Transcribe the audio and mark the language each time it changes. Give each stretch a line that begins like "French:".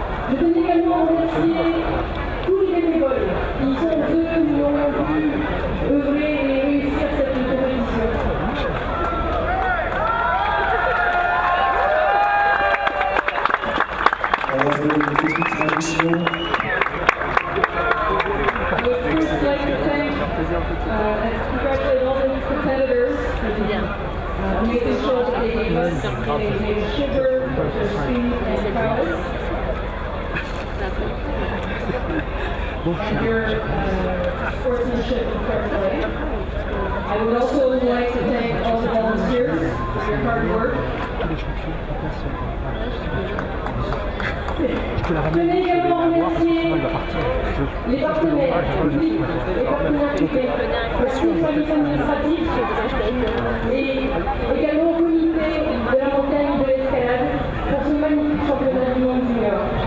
French: Je tenais également à remercier tous les bénévoles qui sont ceux qui ont pu œuvrer et réussir cette compétition. On va faire une petite traduction.
English: I would first like to thank and congratulate all the competitors for making sure that they gave us a sugar, their speed, and prowess. And your sportsmanship and fair play. I would also like to thank all the volunteers for your hard work.
French: Je tenais également à remercier les partenaires publics, les partenaires privés, le service administratif et également au comité de la montagne de l'escalade pour ce magnifique championnat du monde junior.